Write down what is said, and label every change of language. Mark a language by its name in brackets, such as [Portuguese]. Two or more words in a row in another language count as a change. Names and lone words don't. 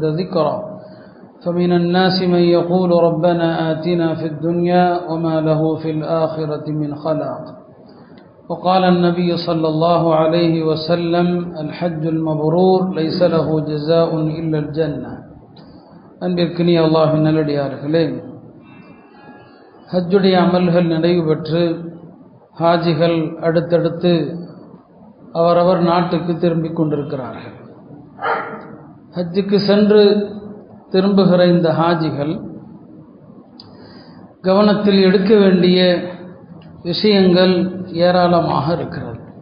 [Arabic] ذكرا فمن الناس من يقول ربنا آتنا في الدنيا وما له في الآخرة من خلاق وقال النبي صلى الله عليه وسلم الحج المبرور ليس له جزاء إلا الجنة [Tamil] அன்பிற்கினிய அல்லாஹ்வின் நல்லடியார்களே, ஹஜ்ஜுடைய அமல்கள் நிறைவு பெற்று ஹாஜிகள் அடுத்தடுத்து அவரவர் நாட்டுக்கு திரும்பிக் கொண்டிருக்கிறார்கள். ஹஜ்ஜுக்கு சென்று திரும்புகிற இந்த ஹாஜிகள் கவனத்தில் எடுக்க வேண்டிய விஷயங்கள் ஏராளமாக இருக்கிறது.